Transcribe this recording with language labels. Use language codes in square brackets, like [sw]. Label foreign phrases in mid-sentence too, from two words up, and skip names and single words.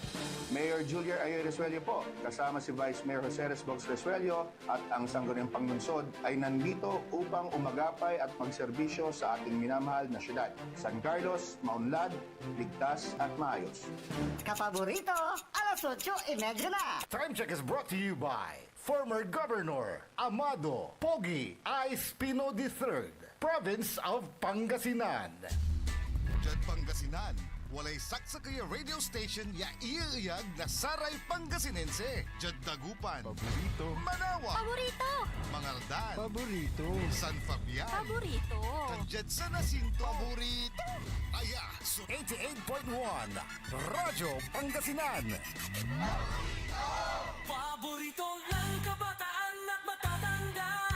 [tl] Mayor Julia Ayoy Resuello po, kasama si Vice Mayor Jose Resbox Resuello at ang Sangguniang Panglungsod ay nandito upang umagapay at magserbisyo sa ating minamahal na syudad. San Carlos, maunlad, ligtas at maayos. Kapaborito, alas 8:30 na. [en] Time check is brought to you by former Governor Amado Pogi I. Espino III, Province of Pangasinan. [pag] Diyan Pangasinan, walay saksakaya radio station ya iiyag na Saray Pangasinense. Diyan Dagupan, paborito. Manawa, Paborito! Mangaldan, Paborito. San Fabian, Paborito! Diyan sa Nasinto, paborito. Aya, So 88.1 Radyo Pangasinan. [tl] Paborito ng kabataan at matatanda.